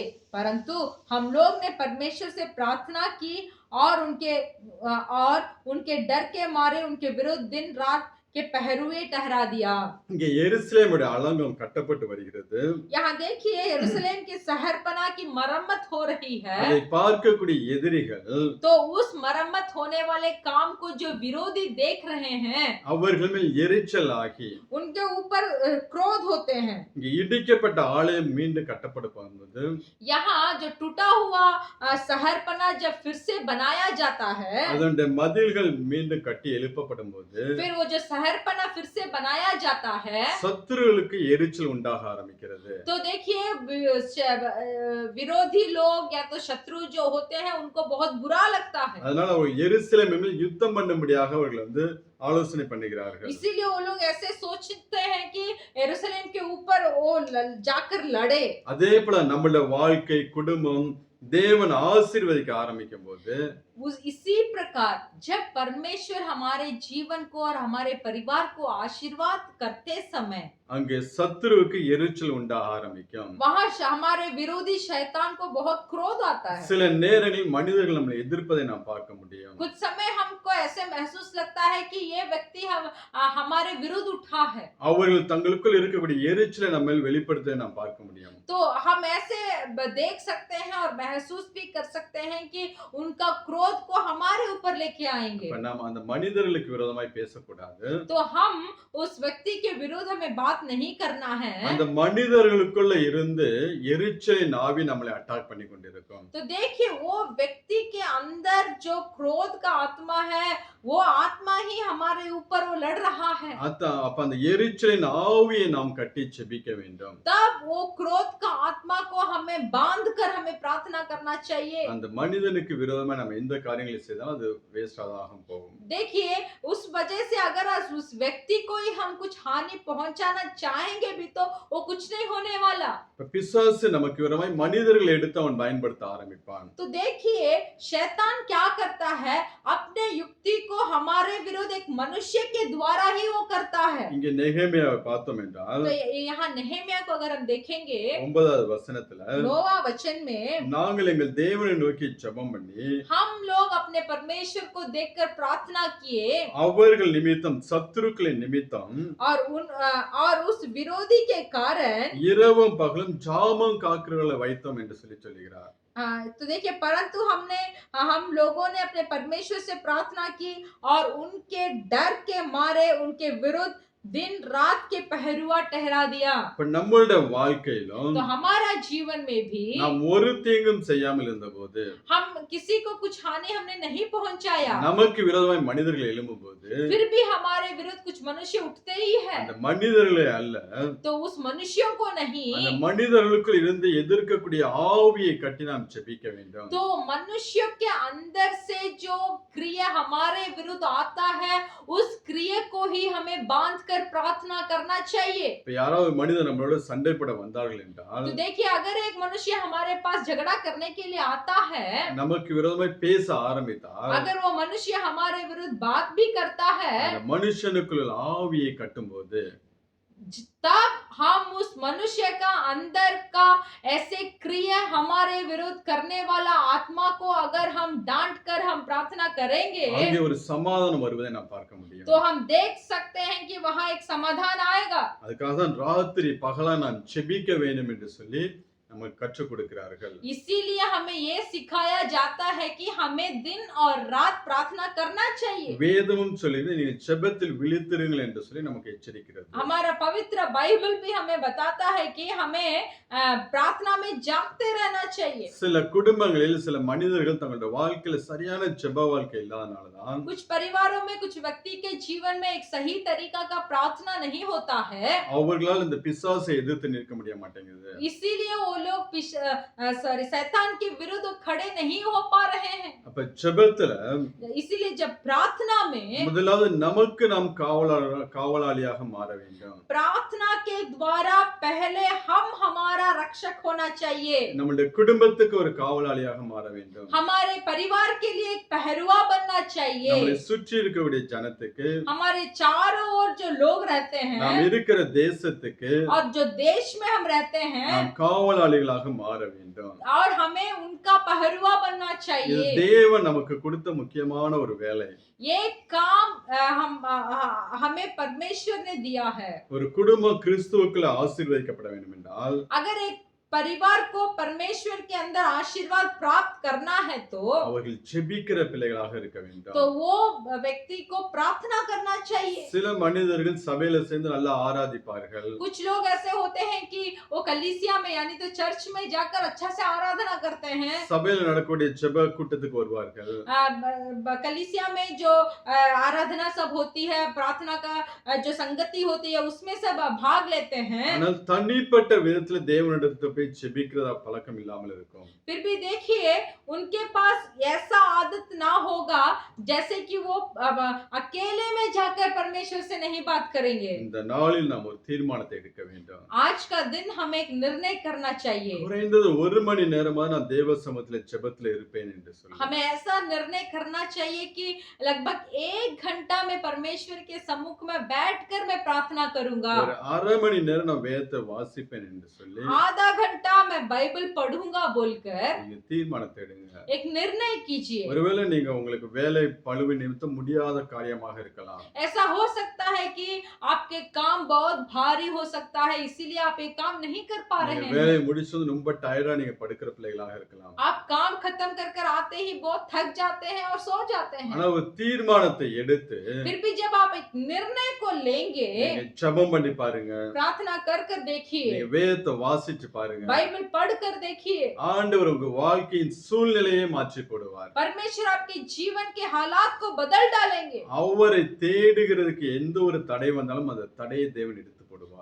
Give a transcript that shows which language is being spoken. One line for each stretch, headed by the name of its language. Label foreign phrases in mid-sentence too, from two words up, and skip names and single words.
Hindi: परंतु हम लोग ने परमेश्वर से प्रार्थना की और उनके डर के मारे उनके विरुद्ध दिन रात के पहरुए ठहरा दिया।
Tamil: இங்கே எருசலேமுடைய அலங்கம் கட்டப்பட்டு வருகிறது.
Hindi: यहाँ देखिए यरूशलेम के शहरपनाह की मरम्मत हो रही है।
Tamil: அதை பார்க்கக்கூடிய எதிரிகள்
Hindi: तो उस मरम्मत होने वाले काम को जो विरोधी देख रहे हैं
Tamil: அவர்கள் மேல் எரிச்சல் ஆகி
Hindi: उनके ऊपर क्रोध होते हैं।
Tamil: இங்கே இடிக்கப்பட்ட ஆலயம் மீண்டும் கட்டப்பட போகும்போது
Hindi: यहाँ जो टूटा हुआ शहरपनाह जब फिर से बनाया जाता है,
Tamil: அதனுடைய மதில்கள் மீண்டும் கட்டி எழுப்பப்படும் போது
Hindi: फिर वो जो शहरपनाह फिर से बनाया जाता है,
Tamil: சத்துருவுக்கு எரிச்சல் உண்டாக ஆரம்பிக்கிறது.
Hindi: तो देखिए विरोधी लोग या तो शत्रु जो होते हैं उनको बहुत बुरा लगता है।
Tamil: அதனால அவங்க எருசலேம் மேல் யுத்தம் பண்ணும்படியாக அவர்கள் ஆலோசனை பண்ணுகிறார்கள்.
Hindi: इसीलिए वो लोग ऐसे सोचते हैं कि यरूशलेम के ऊपर वो जाकर लड़े।
Tamil: அதே போல நம்மளுடைய வாழ்க்கை, குடும்பம் தேவன் ஆசீர்வதிக்க ஆரம்பிக்கும் போது
Hindi: इसी प्रकार जब परमेश्वर हमारे जीवन को और हमारे परिवार को आशीर्वाद करते समय
Tamil: அங்கே சத்துருவுக்கு எரிச்சல் உண்டாக ஆரம்பிக்கும்.
Hindi: वहाँ हमारे विरोधी शैतान को बहुत क्रोध आता है।
Tamil: சில நேரங்களில் மனிதர்கள் நம்மளை எதிர்ப்பதை நாம் பார்க்க முடியும்.
Hindi: कुछ समय हमको ऐसे महसूस लगता है कि ये व्यक्ति हमारे विरुद्ध उठा है।
Tamil: அவர்கள் தங்களுக்குள் இருக்கக்கூடிய எரிச்சலை நம்ம மேல் வெளிப்படுத்துவதை நாம் பார்க்க முடியும்.
Hindi: तो हम ऐसे देख सकते हैं और महसूस भी कर सकते हैं कि उनका क्रोध को हमारे ऊपर लेके आएंगे।
Tamil: நாம் அந்த மனிதர்களுக்கு விரோதமாய் பேசக்கூடாது.
Hindi: तो हम उस व्यक्ति के विरुद्ध हमें बात नहीं करना है।
Tamil: அந்த மனிதர்களுக்குள்ள இருந்து எரிச்சலின் ஆவி நம்மளை அட்டாக் பண்ணி கொண்டிருக்கும்.
Hindi: तो देखिए वो व्यक्ति के अंदर जो क्रोध का आत्मा है, वो आत्मा ही हमारे ऊपर वो लड़ रहा है।
Tamil: அப்ப அந்த எரிச்சலின் ஆவியை நாம் கட்டி செபிக்க வேண்டும்.
Hindi: तब वो क्रोध का आत्मा को हमें बांध कर हमें प्रार्थना करना चाहिए।
Tamil: அந்த மனிதனுக்கு விரோதமா நம்ம எந்த காரியங்களை செய்தாலும் அது வேஸ்டா தான் போகும்.
Hindi: देखिए उस वजह से अगर उस व्यक्ति को ही हम कुछ हानि पहुंचाना चाहेंगे भी तो वो कुछ नहीं होने वाला।
Tamil: பிசாசு நமக்கு விரோதமாய் மனிதர்களை எடுத்து அவன் பயன்படுத்த ஆரம்பிப்பான்.
Hindi: तो देखिए शैतान क्या करता है, अपने युक्ति को हमारे विरुद्ध एक मनुष्य के द्वारा ही वो करता है।
Tamil: இங்க நெகேமியாவை பார்த்தோம் என்றால்
Hindi: तो यहाँ नहेमिया को अगर हम देखेंगे
Tamil: 9வது வசனத்துல
Hindi: 9वां वचन में
Tamil: நாங்கள் எங்கள் தேவனை நோக்கி ஜெபம் பண்ணி
Hindi: हम लोग अपने परमेश्वर को देखकर प्रार्थना किए
Tamil: அவர்கள் நிமித்தம் சத்துருக்களின் நிமித்தம்
Hindi: और उस विरोधी के कारण
Tamil: இரவும் பகலும் ஜாமம் காக்கிறவர்களை வைத்தோம் என்று சொல்லுகிறார்.
Hindi: तो देखिए परंतु हम लोगों ने अपने परमेश्वर से प्रार्थना की और उनके डर के मारे उनके विरुद्ध दिन रात के पहरुआ ठहरा दिया।
Tamil: இப்ப நம்மளுடைய வாழ்க்கையிலும்
Hindi: तो हमारा जीवन में भी
Tamil: நாம் ஒரு தீங்கும் செய்யாமல் இருந்தபோது
Hindi: हम किसी को कुछ हानि हमने नहीं पहुंचाया,
Tamil: நமக்கு விரோதமாய் மனிதர்கள் எழும்பும்போது
Hindi: फिर भी हमारे विरुद्ध कुछ मनुष्य उठते ही है।
Tamil: அந்த மனிதர்களே அல்ல,
Hindi: तो उस मनुष्यों को नहीं,
Tamil: அந்த மனிதர்களுக்குள் இருந்து எதிர்க்கக்கூடிய ஆவியை கட்டி நாம் ஜெபிக்க வேண்டும்.
Hindi: तो मनुष्य के अंदर से जो क्रिया हमारे विरुद्ध आता है उस क्रिया को ही हमें बांध कर प्रार्थना करना चाहिए।
Tamil: இப்ப யாராவது மனிதர் நம்மளோட சண்டை போட வந்தார்கள் என்றால்
Hindi: तो देखिए अगर एक मनुष्य हमारे पास झगड़ा करने के लिए आता है
Tamil: நம்ம நமக்கு விரோதமாய் பேச ஆரம்பித்தால்
Hindi: अगर वो मनुष्य हमारे विरुद्ध बात भी करता है,
Tamil: அந்த மனுஷனுக்குள்ள ஆவியை கட்டும்போது
Hindi: तब हम उस मनुष्य का अंदर का ऐसे क्रिया हमारे विरुद्ध करने वाला आत्मा को अगर हम डांट कर हम प्रार्थना करेंगे,
Tamil: அங்கே ஒரு சமாதானம் வருவதை நாம் பார்க்க முடியும்.
Hindi: तो हम देख सकते हैं कि वहां एक समाधान आएगा।
Tamil: அதுக்காக தான் ராத்திரி பகலா நாம் செபிக்க வேண்டும் என்று சொல்லி நமக்கு கற்றுக் கொடுக்கிறார்கள்.
Hindi: इसीलिए हमें ये सिखाया जाता है कि हमें दिन और रात प्रार्थना करना चाहिए।
Tamil: வேதமும் சொல்லுது நீங்கள் செபத்தில் விழித்திருங்கள் என்று சொல்லி நமக்கு எச்சரிக்கிறது.
Hindi: हमारा पवित्र बाइबल भी हमें बताता है कि हमें प्रार्थना में जागते रहना चाहिए।
Tamil: சில குடும்பங்களில் சில மனிதர்கள் தங்களுடைய வாழ்க்கையில சரியான ஜெப வாழ்க்கை இல்லாதனால தான்
Hindi: कुछ परिवारों में कुछ व्यक्ति के जीवन में एक सही तरीका का प्रार्थना नहीं होता है,
Tamil: அவர்களால் இந்த பிசாசை எதிர்த்து நிற்க முடிய மாட்டேங்குது.
Hindi: इसीलिए वो लोग शैतान के विरुद्ध खड़े नहीं हो पा रहे हैं।
Tamil: அப்ப ஜெபத்துல
Hindi: इसीलिए जब प्रार्थना में
Tamil: முதலாவது நமக்கு நாம் காவலாளியாக மாற வேண்டும்.
Hindi: प्रार्थना के द्वारा पहले हम हमारा रक्षक होना चाहिए,
Tamil: நம்முடைய குடும்பத்துக்கு ஒரு காவலாளியாக மாற வேண்டும்.
Hindi: हमारे परिवार के लिए एक पहरुआ बनना चाहिए,
Tamil: நம்மளை சுற்றி இருக்கக்கூடிய ஜனத்துக்கு,
Hindi: हमारे चारों ओर जो लोग रहते
Tamil: நாம்
Hindi: हैं
Tamil: இருக்கிற தேசத்துக்கு
Hindi: और जो देश में हम रहते हैं,
Tamil: நாம் காவலாளிகளாக மாற வேண்டும்.
Hindi: और हमें उनका पहरुआ बनना
Tamil: இது
Hindi: चाहिए।
Tamil: தேவன் நமக்கு கொடுத்த முக்கியமான ஒரு வேலை.
Hindi: ये काम हमें परमेश्वर ने दिया है।
Tamil: ஒரு குடும்பம் கிறிஸ்துவுக்குள்ள ஆசீர்வதிக்கப்பட வேண்டும் என்றால்
Hindi: अगर एक परिवार को परमेश्वर के अंदर आशीर्वाद प्राप्त करना है तो
Tamil: அவர்கள் ஜெபிக்கிற பிள்ளைகளாக இருக்க வேண்டும்.
Hindi: वो व्यक्ति को प्रार्थना करना चाहिए।
Tamil: சில மனிதர்கள் சபையில சேர்ந்து நல்லா ஆராதிப்பார்கள்.
Hindi: कुछ लोग ऐसे होते हैं कि वो कलीसिया में यानी तो चर्च में जाकर अच्छा से आराधना करते हैं,
Tamil: சபையில நடக்கக்கூடிய ஜெப கூட்டத்துக்கு வருவார்கள்.
Hindi: कलीसिया में जो आराधना सब होती है, प्रार्थना का जो संगति होती है उसमें सब भाग लेते हैं,
Tamil: ஆனால் தனிப்பட்ட விதத்துல தேவனிடத்துல போய் ஜெபிக்கிறதா பழக்கம் இல்லாமல் இருக்கும்.
Hindi: फिर भी देखिए उनके पास ऐसा आदत ना होगा जैसे कि वो अकेले में जाकर परमेश्वर से नहीं बात करेंगे।
Tamil: இந்த நாளில் நாம் ஒரு தீர்மானத்தை எடுக்க வேண்டும்.
Hindi: आज का दिन हमें एक निर्णय करना चाहिए,
Tamil: குறைந்தது 1 மணி நேரமா நான் தேவ சமூகத்துல ஜெபத்துல இருப்பேன் என்று சொல்லி
Hindi: हमें ऐसा निर्णय करना चाहिए कि लगभग 1 घंटा में परमेश्वर के सम्मुख में बैठकर मैं प्रार्थना करूंगा,
Tamil: ஒரு அரை மணி நேரம் நான் வேதத்தை வாசிப்பேன் என்று சொல்லி
Hindi: आधा घंटा मैं बाइबल पढ़ूंगा बोलकर
Tamil: நீங்க தீர்மானத்தை எடுங்க.
Hindi: एक निर्णय कीजिए।
Tamil: ஒருவேளை நீங்க உங்களுக்கு வேலை பளுவு நிமித்தம் முடியாத காரியமாக இருக்கலாம்.
Hindi: ऐसा हो सकता है कि आपके काम बहुत भारी हो सकता है, इसीलिए आप ये काम नहीं कर पा रहे
Tamil: நீங்க
Hindi: हैं।
Tamil: வேலையை முடிச்சது ரொம்ப டயர்டா நீங்க படுக்கிற பிள்ளைகளாக இருக்கலாம்.
Hindi: आप काम खत्म कर आते ही बहुत थक जाते हैं और सो जाते हैं।
Tamil: ஆனா ஒரு தீர்மானத்தை எடுத்து
Hindi: फिर भी जब आप एक निर्णय को लेंगे,
Tamil: நீங்க ஜெபம் பண்ணி பாருங்க.
Hindi: प्रार्थना कर देखिए,
Tamil: நீங்க வேதத்தை வாசிச்சு பாருங்க.
Hindi: बाइबल पढ़ कर देखिए,
Tamil: ஆண்டவர் உங்க வாழ்க்கையின் சூழ்நிலையை மாற்றி போடுவார்.
Hindi: परमेश्वर आपके जीवन के हालात को बदल डालेंगे।
Tamil: அவரை தேடுகிறதுக்கு எந்த ஒரு தடை வந்தாலும் அந்த தடையை தேவன் எடுத்து போடுவார்.